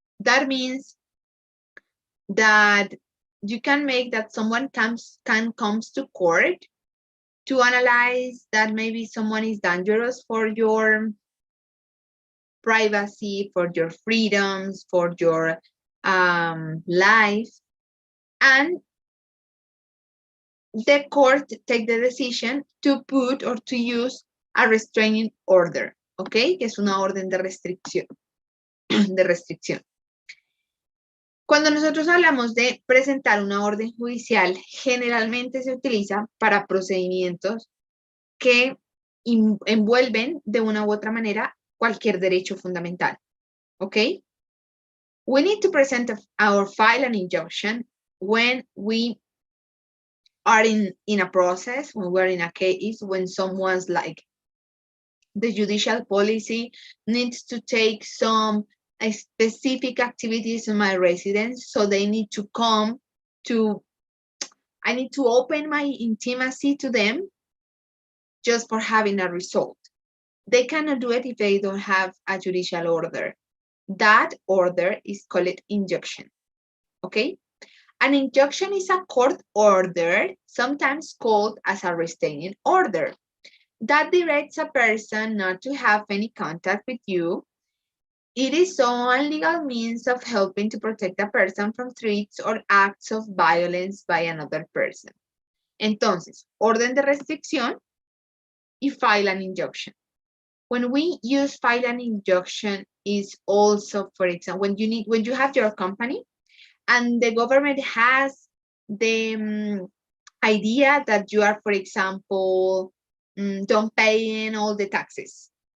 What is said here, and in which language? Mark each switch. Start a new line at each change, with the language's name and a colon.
English: That means that you can make that someone comes to court to analyze that maybe someone is dangerous for your privacy, for your freedoms, for your life, and the court take the decision to put or to use a restraining order, ¿ok?
Spanish: Que es una orden de restricción. Cuando nosotros hablamos de presentar una orden judicial, generalmente se utiliza para procedimientos que envuelven de una u otra manera cualquier derecho fundamental, ¿ok?
English: We need to present or file an injunction when we are in a process, when we're in a case, when someone's like the judicial policy needs to take some specific activities in my residence, so they need to come to, I need to open my intimacy to them just for having a result. They cannot do it if they don't have a judicial order. That order is called injunction, okay? An injunction is a court order, sometimes called as a restraining order, that directs a person not to have any contact with you. It is one legal means of helping to protect a person from threats or acts of violence by another person.
Spanish: Entonces, orden de restricción y
English: file an injunction. When we use file an injunction is also, for example, when you have your company and the government has the idea that you are, for example, don't paying all the taxes.